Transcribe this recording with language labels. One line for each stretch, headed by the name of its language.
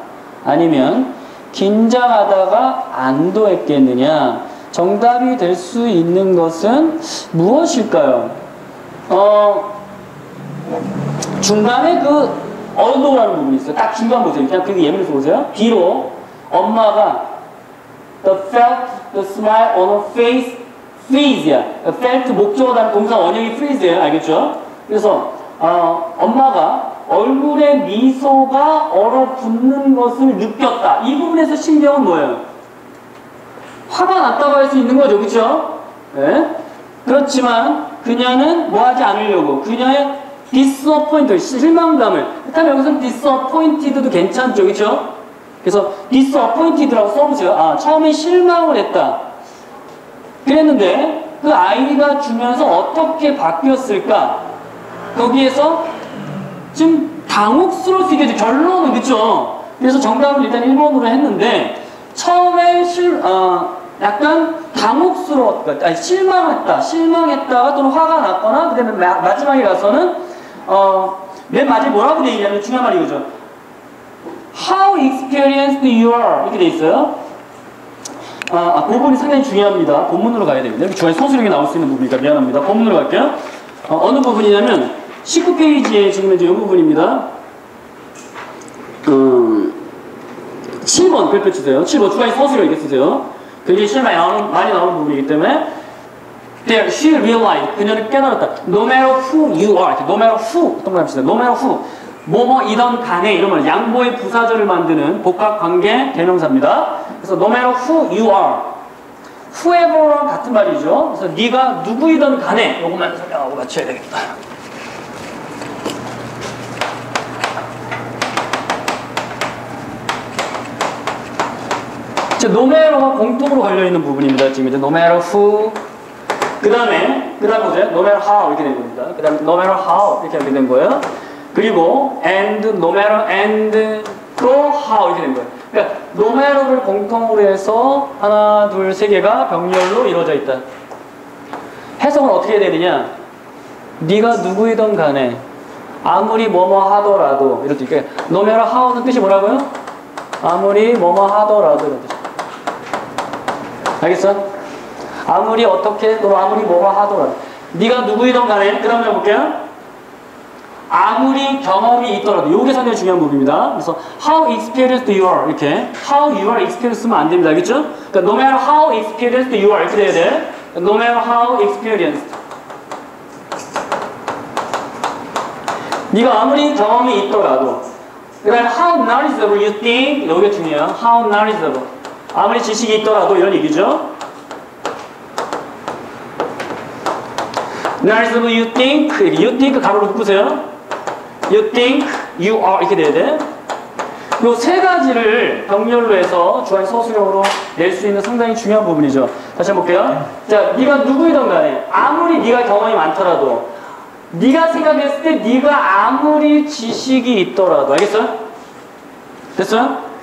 Korean: 아니면 긴장하다가 안도했겠느냐? 정답이 될 수 있는 것은 무엇일까요? 중간에 그 althoughla는 부분이 있어요. 딱 중간 보세요. 그냥 그 예문에서 보세요. B로 엄마가
English: the felt the smile on her face freeze야.
Korean: felt 목적어 다른 동사 원형이 freeze예요. 알겠죠? 그래서 엄마가 얼굴에 미소가 얼어붙는 것을 느꼈다. 이 부분에서 신경은 뭐예요? 화가 났다고 할 수 있는 거죠. 그렇죠? 네? 그렇지만 그녀는 뭐 하지 않으려고 그녀의 disappoint, 실망감을 그렇다면 여기서는 disappointed도 괜찮죠. 그렇죠? 그래서 disappointed라고 써보세요. 처음에 실망을 했다. 그랬는데 그 아이가 주면서 어떻게 바뀌었을까? 거기에서 좀 당혹스러울 수 있겠죠. 결론은 그렇죠. 그래서 정답을 일단 1번으로 했는데 처음에 약간 당혹스러웠다, 실망했다가 또는 화가 났거나 그다음에 마지막에 가서는 맨 마지막에 뭐라고 돼 있냐면 중요한 말이 이거죠.
English: How experienced you are
Korean: 이렇게 돼 있어요. 그 부분이 상당히 중요합니다. 본문으로 가야 됩니다. 이렇게 중간에 서술형이 나올 수 있는 부분이니까 미안합니다. 본문으로 갈게요. 어느 부분이냐면 19페이지에 지금 이제 이 부분입니다. 7번 별표 치세요. 7번 중간에 서술형 이렇게 쓰세요. 굉장히 시험에 많이 나오는 부분이기 때문에
English: There, she realized
Korean: 그녀는 깨달았다.
English: No matter who you are, no matter who
Korean: 어떤 걸 합시다.
English: No matter who
Korean: 뭐뭐이던 간에 이런 말 양보의 부사절을 만드는 복합관계 대명사입니다. 그래서
English: no matter who you are, whoever랑
Korean: 같은 말이죠. 그래서 네가 누구이던 간에 요것만 설명하고 맞춰야 되겠다. no matter가 공통으로 걸려있는 부분입니다. 지금 이제 no matter who 그 다음에 보세요. no matter how 이렇게 된 겁니다. 그 다음에 no matter how 이렇게 하게 된 거예요. 그리고 and no matter and 또 how 이렇게 된 거예요. 그러니까 no matter를 공통으로 해서 하나, 둘, 세 개가 병렬로 이루어져 있다. 해석은 어떻게 해야 되느냐? 네가 누구이든 간에 아무리 뭐뭐 하더라도 이럴 때 그러니까 no matter how는 뜻이 뭐라고요? 아무리 뭐뭐 하더라도 이런 뜻. 알겠어? 아무리 어떻게 또 아무리 뭐뭐 하더라도 네가 누구이든 간에 그 다음에 해볼게요. 아무리 경험이 있더라도 이게 상당히 중요한 부분입니다. 그래서
English: how experienced you are 이렇게 how you are experienced
Korean: 쓰면 안 됩니다. 알겠죠? 그러니까
English: no matter how experienced you are
Korean: 이렇게 돼야 돼.
English: no matter how experienced
Korean: 네가 아무리 경험이 있더라도 그 다음에
English: how knowledgeable you think
Korean: 여기가 중요해요. how knowledgeable 아무리 지식이 있더라도 이런 얘기죠.
English: knowledgeable you think
Korean: 가로로 묶으세요.
English: You think you are
Korean: 이렇게 돼야 돼. 요 세 가지를 병렬로 해서 주어진 서술형으로 낼 수 있는 상당히 중요한 부분이죠. 다시 한번 볼게요. 자, 네가 누구이든 간에 아무리 네가 경험이 많더라도 네가 생각했을 때 네가 아무리 지식이 있더라도 알겠어요? 됐어요?